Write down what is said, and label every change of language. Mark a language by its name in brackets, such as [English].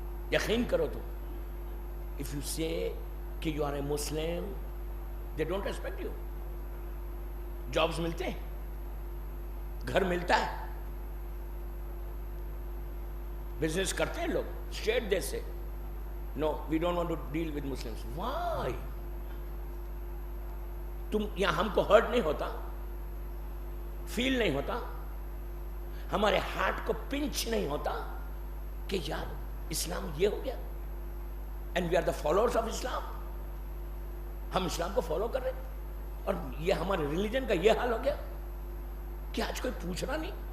[Urdu] یقین کرو تو [English] if you say کہ you are a Muslim, they don't respect you. [Urdu] Jobs ملتے ہیں، گھر ملتا ہے، بزنس کرتے ہیں لوگ. [English] straight they say no, we don't want to deal with Muslims. Why? [Urdu] تم یہاں ہم کو ہرٹ نہیں ہوتا، فیل نہیں ہوتا، ہمارے ہارٹ کو پنچ نہیں ہوتا کہ یار اسلام یہ ہو گیا [English] and we are the followers of Islam. [Urdu] ہم اسلام کو فالو کر رہے ہیں اور یہ ہمارے ریلیجن کا یہ حال ہو گیا کہ آج کوئی پوچھ رہا نہیں.